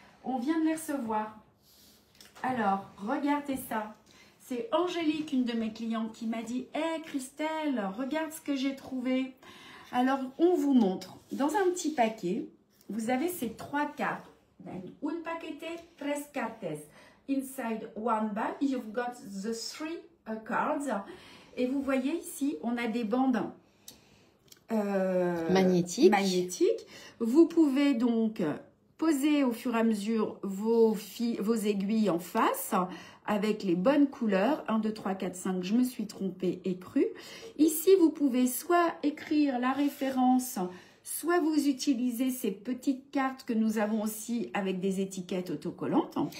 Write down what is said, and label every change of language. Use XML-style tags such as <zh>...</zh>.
<fr>On vient de les recevoir. Alors, regardez ça. C'est Angélique, une de mes clientes, qui m'a dit « Hey Christelle, regarde ce que j'ai trouvé. » Alors, on vous montre. Dans un petit paquet, vous avez ces 3 cartes.</fr> <es>Un paquete, 3 cartes.</es> <en>Inside one bag, you've got the 3 cards.</en> <fr>Et vous voyez ici, on a des bandes magnétiques. Vous pouvez donc poser au fur et à mesure vos aiguilles en face avec les bonnes couleurs. 1, 2, 3, 4, 5, je me suis trompée et crue. Ici, vous pouvez soit écrire la référence, soit vous utilisez ces petites cartes que nous avons aussi avec des étiquettes autocollantes.</fr>